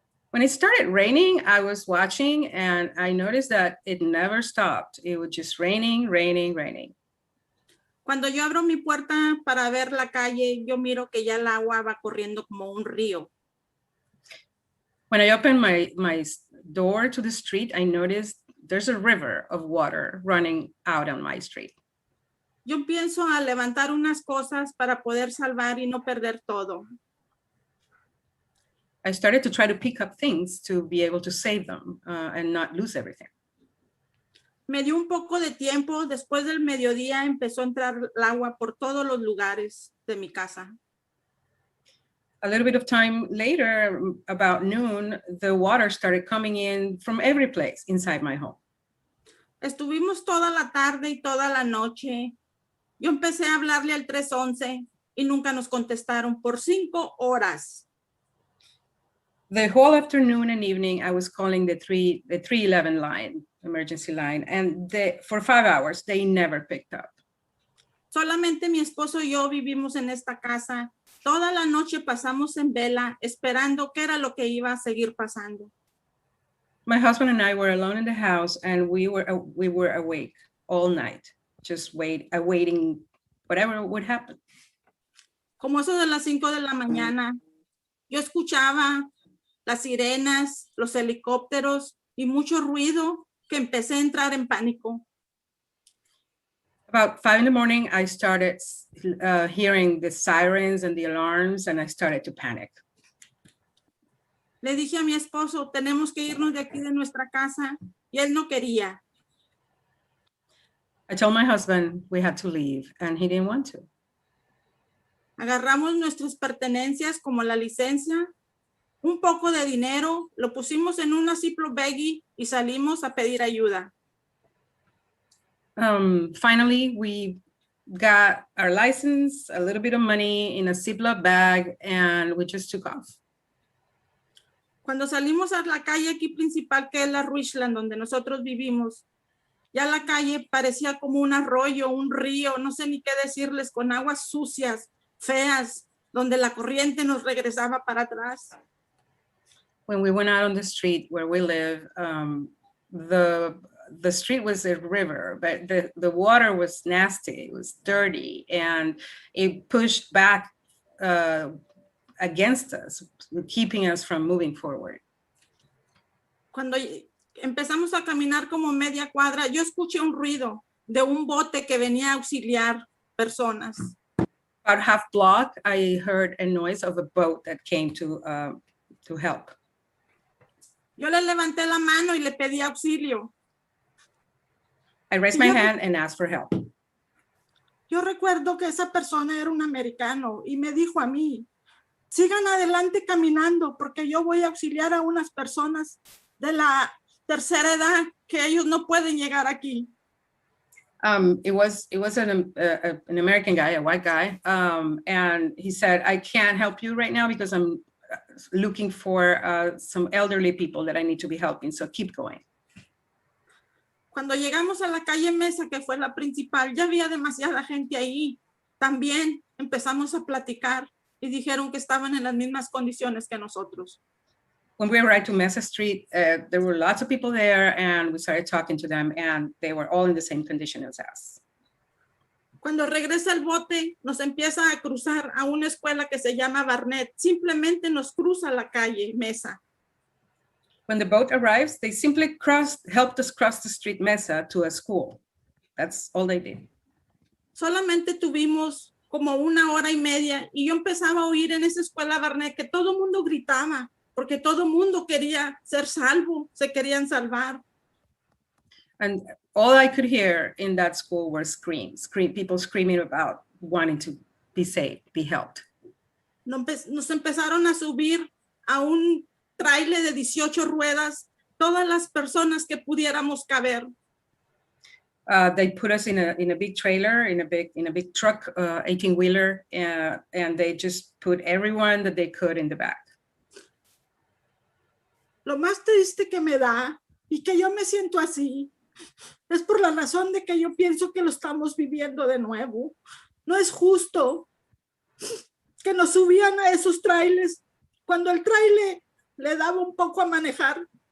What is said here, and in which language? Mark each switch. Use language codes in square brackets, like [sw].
[en] When it started raining, I was watching and I noticed that it never stopped. It was just raining, raining, raining. [es] Cuando yo abro mi puerta para ver la calle, yo miro que ya el agua va corriendo como un río. [en] When I opened my door to the street, I noticed there's a river of water running out on my street. [es] Yo empiezo a levantar unas cosas para poder salvar y no perder todo. [en] I started to try to pick up things to be able to save them and not lose everything. [es] Me dio un poco de tiempo, después del mediodía empezó a entrar el agua por todos los lugares de mi casa. [en] A little bit of time later, about noon, the water started coming in from every place inside my home. [es] Estuvimos toda la tarde y toda la noche. Yo empecé a hablarle al 311 y nunca nos contestaron por 5 horas. [en] The whole afternoon and evening, I was calling the 311 line, emergency line, and for 5 hours, they never picked up. [es] Solamente mi esposo y yo vivimos en esta casa. Toda la noche pasamos en vela, esperando qué era lo que iba a seguir pasando. [en] My husband and I were alone in the house, and we were awake all night, just awaiting whatever would happen. [es] Como eso de las 5 de la mañana, yo escuchaba las sirenas, los helicópteros y mucho ruido que empecé a entrar en pánico. [en] About 5 in the morning, I started hearing the sirens and the alarms, and I started to panic. [es] Le dije a mi esposo, tenemos que irnos de aquí de nuestra casa, y él no quería. [en] I told my husband we had to leave, and he didn't want to. [es] Agarramos nuestras pertenencias como la licencia, un poco de dinero, lo pusimos en una Ziploc baggie y salimos a pedir ayuda. [en] Finally, we got our license, a little bit of money in a Ziploc bag, and we just took off. [es] Cuando salimos a la calle aquí principal, que es la Richland, donde nosotros vivimos, ya la calle parecía como un arroyo, un río, no sé ni qué decirles, con aguas sucias, feas, donde la corriente nos regresaba para atrás. [en] When we went out on the street where we live, the street was a river, but the water was nasty, it was dirty, and it pushed back against us, keeping us from moving forward. [es] Cuando empezamos a caminar como media cuadra, yo escuché un ruido de un bote que venía a auxiliar personas. [en] About half block, I heard a noise of a boat that came to help. [es] Yo le levanté la mano y le pedí auxilio. [en] I raised my hand and asked for help. [es] Yo recuerdo que esa persona era un americano y me dijo a mí, sigan adelante caminando porque yo voy a auxiliar a unas personas de la tercera edad que ellos no pueden llegar aquí. [en] It was an American guy, a white guy, and he said, I can't help you right now because I'm looking for some elderly people that I need to be helping, so keep going. [es] Cuando llegamos a la calle Mesa, que fue la principal, ya había demasiada gente ahí. También empezamos a platicar y dijeron que estaban en las mismas condiciones que nosotros. [en] When we arrived to Mesa Street, there were lots of people there, and we started talking to them, and they were all in the same condition as us. [es] Cuando regresa el bote, nos empieza a cruzar a una escuela que se llama Barnett. Simplemente nos cruza la calle Mesa. [en] When the boat arrives, they simply helped us cross the street Mesa to a school. That's all they did. [es] Solamente tuvimos como 1 hora y media y yo empezaba a oír en esa escuela Barnett que todo el mundo gritaba porque todo el mundo quería ser salvo, se querían salvar. [en] And all I could hear in that school were screams, people screaming about wanting to be saved, be helped. [es] Nos empezaron a subir a un trailer de 18 ruedas, todas las personas que pudiéramos caber. [en] They put us in a big trailer, in a big truck, 18-wheeler, and they just put everyone that they could in the back. [es] Lo más triste que me da y que yo me siento así es por la razón de que yo pienso que lo estamos viviendo de nuevo. No es justo que nos subían a esos trailers cuando el trailer le daba un poco a manejar.